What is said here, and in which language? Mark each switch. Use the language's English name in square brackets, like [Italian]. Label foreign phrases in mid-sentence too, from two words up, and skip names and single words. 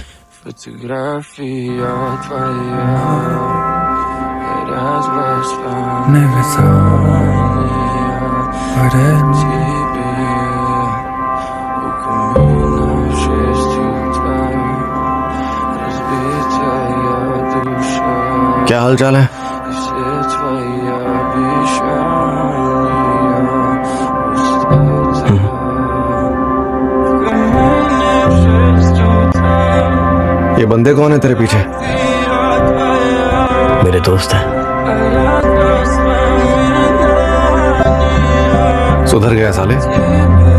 [Russian] Фотография твоя, горят воспоминания тебе. У камина в 6 утра, разбитая душа. [Hindi] क्या हाल चाल है? [Russian] И все твои обещания пустота. В камине в 6 утра. [Hindi] ये बंदे कौन है तेरे पीछे? मेरे दोस्त हैं। सुधर गया साले।